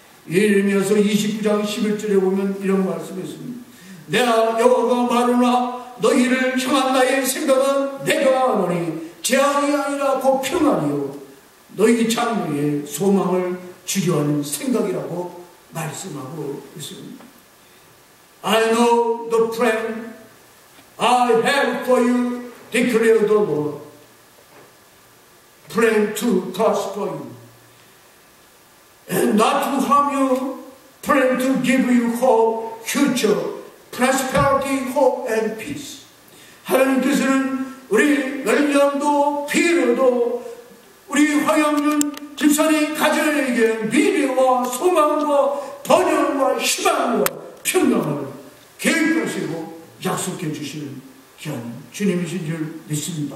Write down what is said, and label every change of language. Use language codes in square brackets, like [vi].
[ko] 예레미야서 29장 11절에 보면 이런 말씀이 있습니다. 내가 여호와가 말하노라 너희를 향한 나의 생각은 내가 아노니 재앙이 아니라 곧 평안이요 너희 장래에 소망을 주려 하는 생각이라고 말씀하고 있습니다. [en] I know the plan I have for you, declare the Lord. Plan to prosper you and not to harm you. Plan to give you hope, future, prosperity, hope and peace. [ko] 하나님께서는 우리 멜리엄도 피로도 우리 황영준 집사님 가정에게 미래와 소망과 번영과 희망과 평강을 계획하시고 약속해 주시는 귀한 주님이신 줄 믿습니다.